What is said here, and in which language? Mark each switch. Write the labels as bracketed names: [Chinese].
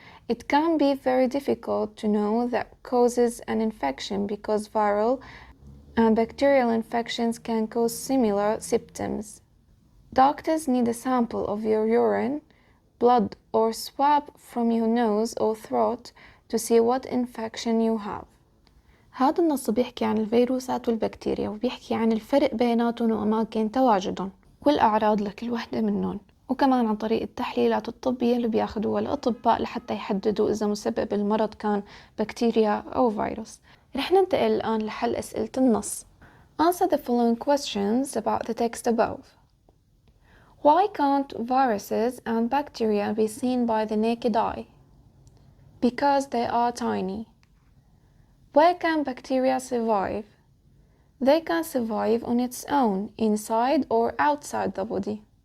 [English] It can be very difficult to know that causes an infection because viral and bacterial infections can cause similar symptoms. Doctors need a sample of your urine, blood, or swab from your nose or throat to see what infection you have. [Arabic] هذا النص بيحكي عن الفيروسات والبكتيريا وبيحكي عن الفرق بيناتهم وأماكن تواجدهم والأعراض لكل وحدة منهم، وكمان عن طريق التحليلات الطبية اللي بياخدوها الأطباء لحتى يحددوا إذا مسبب المرض كان بكتيريا أو فيروس. رح ننتقل الآن لحل أسئلة النص. [English] Answer the following questions about the text above. Why can't viruses and bacteria be seen by the naked eye? Because they are tiny. Where can bacteria survive? They can survive on its own, inside or outside the body.